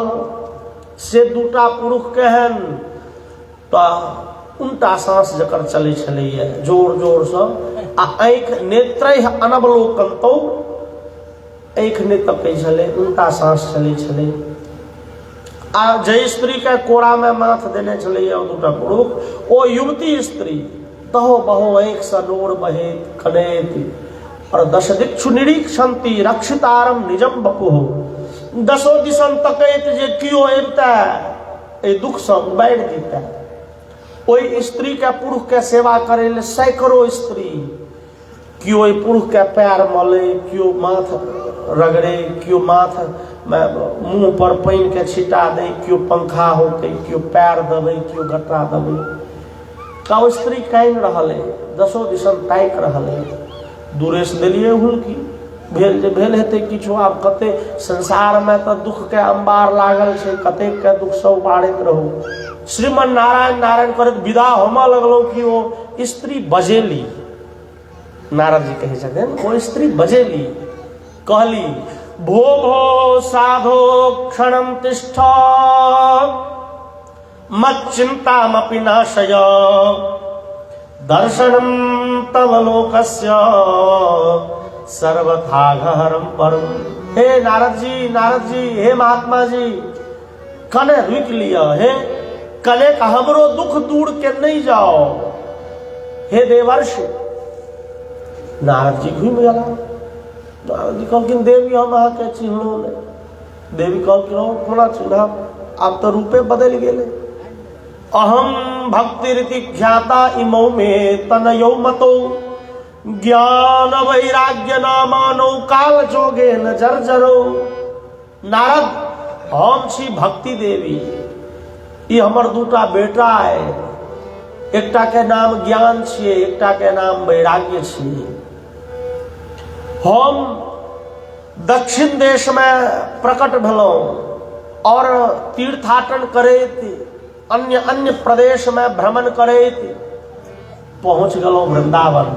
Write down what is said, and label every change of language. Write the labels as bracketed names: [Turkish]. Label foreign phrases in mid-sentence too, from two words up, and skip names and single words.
[Maithili] से दूटा पुरुष केहन तो उल्टा सांस जकर चले छलैया जोर जोर से, आ आँख [Sanskrit] नेत्रैः अनवलोकनतौ, [Maithili] आँख ने तकै छलै, उल्टा सांस चले छलै। आ जय स्त्री के कोड़ा में माथ देने छलैया ओ दूटा पुरुष, ओ युवती स्त्री तहो बहो आँख से नोर बहैत कनैत और [Sanskrit] दश दिक्षु निरीक्षन्ति रक्षितारम निजम बपुः। [Maithili] दसो दिशन तकैत जे कियो अबिता ए दुख से उबारि दिता। ओई स्त्री के पुरुष के सेवा करे ले सैकड़ों स्त्री, कियो ओई पुरुष के पैर मले, कियो माथ रगड़े, कियो माथ मुंह पर पानि के छिटा दे, कियो पंखा होके, कियो पैर दबे, कियो गटरा दबे। का स्त्री काइन रहले, दसो दिशन ताक रहले। दूरे से देलिए हुलकी, भेल जे भेल हेतै किछो। आब कते संसार में तो दुख के अंबार लागल छै, कते के दुख से उबारैत रहू। श्रीमन नारायण नारायण करैत विदा होमऽ लगलो कि ओ स्त्री बजेली। नारद जी कहे छथिन ओ स्त्री बजेली, कहली [Sanskrit] भो भो साधो क्षणं तिष्ठ मच्चिन्तामपि नाशय दर्शनं तव लोकस्य सर्वथाघहरं परम। [Maithili] हे नारद जी, हे महात्मा जी, कने रुक लिया, हे कने का हमरो दुख दूर के नहीं जाओ, हे देवर्षि। नारद जी घूम गया। नारद जी कहलखिन देवी हम अहाँके चिन्हलो नहीं। देवी कहलखिन कोना चिन्हब, आब तो रूपे बदल गेले। [Sanskrit] अहम भक्ति रीति ख्याता इमौ में तनयो मतो ज्ञान वैराग्य नामानो काल जोगे न जर्जरो। [Maithili] नारद हम छी भक्ति देवी, ये हमर दूटा बेटा है, एकटा के नाम ज्ञान छिए, एकटा के नाम वैराग्य छिए। हम दक्षिण देश में प्रकट भेलौं और तीर्थाटन करैत अन्य अन्य प्रदेश में भ्रमण करैत पहुंच गेलौं वृंदावन।